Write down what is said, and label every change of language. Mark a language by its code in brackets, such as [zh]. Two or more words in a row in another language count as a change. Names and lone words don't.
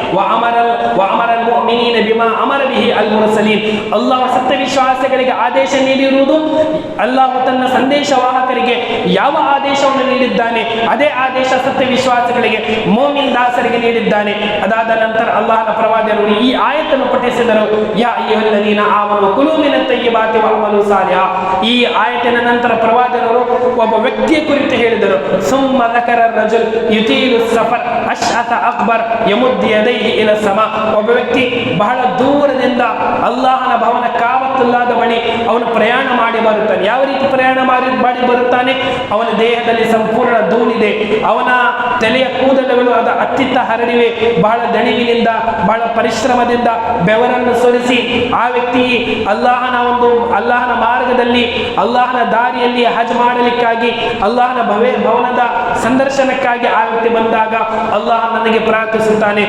[kn] ಅಲ್ಲಾಹು ಸತ್ಯವಿಶ್ವಾಸಿಗಳಿಗೆ ಆದೇಶ ನೀಡಿರುವುದು, ಅಲ್ಲಾಹು ತನ್ನ ಸಂದೇಶವಾಹಕರಿಗೆ ಯಾವ ಆದೇಶವನ್ನು ನೀಡಿದ್ದಾನೆ ಅದೇ ಆದೇಶ ಸತ್ಯವಿಶ್ವಾಸಿಗಳಿಗೆ ಮೋಮಿನ್ ದಾಸರಿಗೆ ನೀಡಿದ್ದಾನೆ. ಅದಾದ ನಂತರ ಅಲ್ಲಾಹನ ಪ್ರವಾದಿಗಳು ಈ ಆಯತನ್ನು ಪಠಿಸಿದರು. [ar] يا أيها الذين آمنوا كلوا من الطيبات واعملوا صالحا. [kn] ಈ ಆಯತಿನ ನಂತರ ಪ್ರವಾದಿಗಳು ಒಬ್ಬ ವ್ಯಕ್ತಿಯ ಕುರಿತು ಹೇಳಿದರು. [ar] ಸುಮ್ಮ ذكر الرجل يطيل السفر أشعث أكبر يمد يديه إلى السماء. [kn] ಒಬ್ಬ ವ್ಯಕ್ತಿ ಬಹಳ ದೂರದಿಂದ ಅಲ್ಲಾಹನ ಭವನ ಕಾಬತುಲ್ಲಾದ ಬಳಿ ಅವನು ಪ್ರಯಾಣ ಮಾಡಿ ಬರುತ್ತಾನೆ. ಯಾವ ರೀತಿ ಪ್ರಯಾಣ ಮಾಡಿ ಬರುತ್ತಾನೆ? ಅವನ ದೇಹದಲ್ಲಿ ಸಂಪೂರ್ಣ ಧೂಳಿದೆ, ಅವನ ತಲೆಯ ಕೂದಲುಗಳು ಅದ ಅತ್ತಿತ್ತ ಹರಡಿವೆ. ಬಹಳ ದಣಿವಿನಿಂದ, ಬಹಳ ಪರಿಶ್ರಮದಿಂದ ಬೆವರನ್ನು ಸುರಿಸಿ ಆ ವ್ಯಕ್ತಿ ಅಲ್ಲಾಹನ ಮಾರ್ಗದಲ್ಲಿ, ಅಲ್ಲಾಹನ ದಾರಿಯಲ್ಲಿ ಹಜ್ ಮಾಡಲಿಕ್ಕಾಗಿ, ಅಲ್ಲಾಹನ ಭವನದ ಸಂದರ್ಶನಕ್ಕಾಗಿ ಆ ವ್ಯಕ್ತಿ ಬಂದಾಗ ಅಲ್ಲಾಹ ನನಗೆ ಪ್ರಾರ್ಥಿಸುತ್ತಾನೆ.